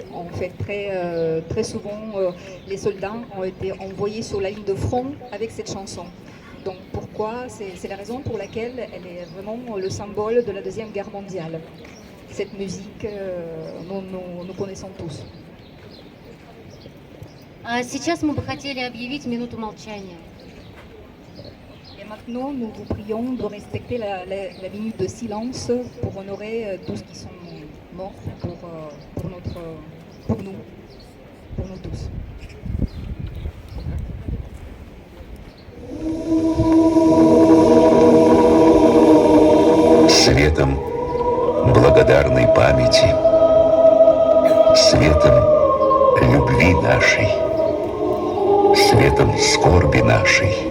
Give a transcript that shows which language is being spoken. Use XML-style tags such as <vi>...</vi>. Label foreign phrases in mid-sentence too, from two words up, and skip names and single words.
<fr>En fait, très souvent, les soldats ont été envoyés sur la ligne de front avec cette chanson. Donc pourquoi? C'est la raison pour laquelle elle est vraiment le symbole de la Deuxième Guerre mondiale. Cette musique, nous connaissons tous.</fr> <ru>А сейчас мы бы хотели объявить минуту молчания.</ru> <fr>Et maintenant, nous vous prions de respecter la minute de silence pour honorer tous qui sont morts pour nous tous.</fr> <ru>Светом благодарной памяти, светом любви нашей, светом скорби нашей.</ru>